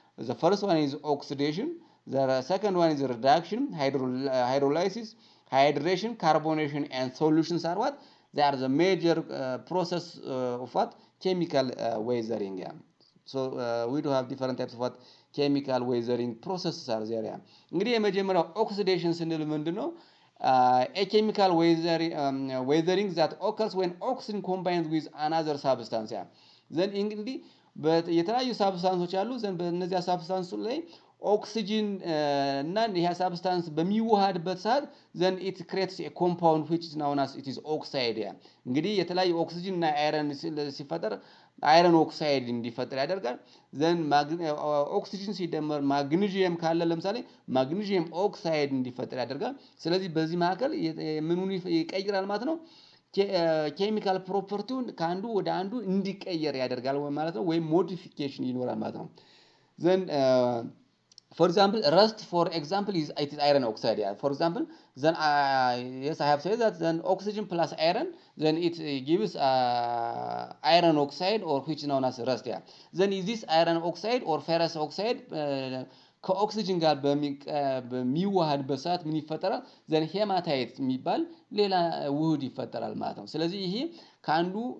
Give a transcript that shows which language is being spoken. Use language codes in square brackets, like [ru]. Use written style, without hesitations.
[en] the first one is oxidation the second one is reduction hydrolysis hydration carbonation and solutions are what they are the major process of what chemical weathering yeah. So we do have different types of what chemical weathering processes are there yeah. [am] እንግዲህ የመጀመሪያው oxidation ስንል ምንድነው [en] a chemical weathering that occurs when oxygen combines with another substance yeah. [am] then እንግዲህ የተለያዩ ሳብስታንሶች አሉ ዘን በእነዚያ ሳብስታንስ ላይ ኦክሲጅን እና ይሄ ሳብስታንስ በሚዋሃድበት ሰዓት [en] then it creates a compound which is known as it is oxide yeah. [am] እንግዲህ የተለያዩ ኦክሲጅን እና አይረን ሲፈጠር አይረን ኦክሳይድ እንዲፈጠር ያደርጋል then ኦክሲጅን ሲደመር ማግኒዥየም ካለ ለምሳሌ ማግኒዥየም ኦክሳይድ እንዲፈጠር ያደርጋል ስለዚህ በዚህ መካከል ምኑን ይቀይራል ማለት ነው ኬሚካል ፕሮፐርቲውን ከአንዱ ወደ አንዱ እንዲቀየር ያደርጋል ማለት ነው ወይም ሞዲፊኬሽን ይኖራል ማለት ነው [en] then for example rust for example is it is iron oxide yeah. For example then yes I have said that then oxygen plus iron then it gives iron oxide or which is known as rust yeah. Then is this iron oxide or ferrous oxide [am] ከኦክሲጅን ጋር በሚዋሃድበት ሰዓት ምን ይፈጠራል then hematite የሚባል ሌላ ውህድ ይፈጠራል ማለት ነው ስለዚህ ይሄ ካንዱ